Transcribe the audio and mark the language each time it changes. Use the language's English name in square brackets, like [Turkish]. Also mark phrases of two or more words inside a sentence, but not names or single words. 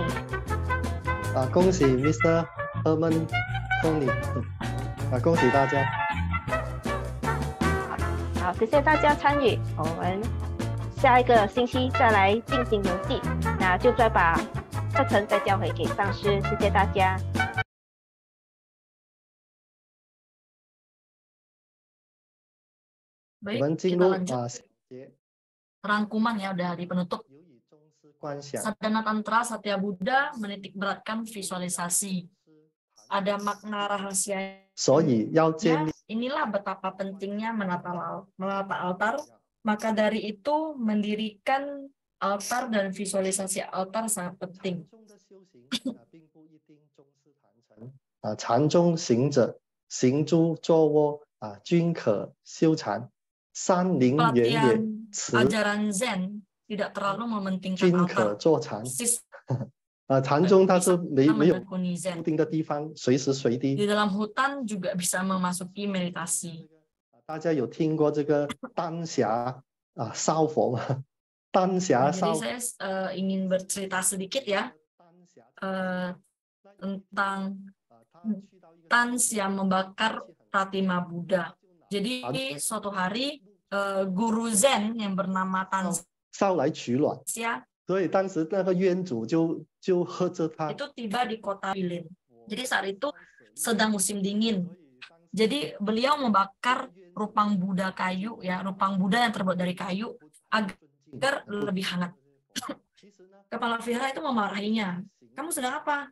[Chinese] 恭喜 Mr. Herman Tony。恭喜大家。好，谢谢大家参与。我们下一个星期再来进行游戏，那就再把课程再交回给上师。谢谢大家。 [Indonesian] Baik, kita lanjut. Rangkuman ya udah di penutup. Sadhana Tantra Satya Buddha menitik beratkan visualisasi. Ada makna rahasia. Inilah betapa pentingnya menata altar. Maka dari itu mendirikan altar dan visualisasi altar sangat penting. [Chinese] 禅中行者行诸坐卧均可修禅。 [Indonesian] Pelatihan ajaran Zen tidak terlalu mementingkan altar. [Chinese] 禅宗它是没有固定的地方，随时随地。 [Indonesian] Di dalam hutan juga bisa memasuki meditasi. [Chinese] 大家有听过这个丹霞烧佛吗？丹霞烧。 [Indonesian] Jadi saya ingin bercerita sedikit ya tentang Tansya membakar Pratima Buddha. Jadi suatu hari guru Zen yang bernama Tansya [Chinese] 所以当时那个冤主就喝着他 [Indonesian] itu tiba di kota Bilin. Jadi saat itu sedang musim dingin. Jadi beliau membakar rupang Buddha kayu ya, rupang Buddha yang terbuat dari kayu agar lebih hangat. Kepala vihara itu memarahinya. Kamu sedang apa?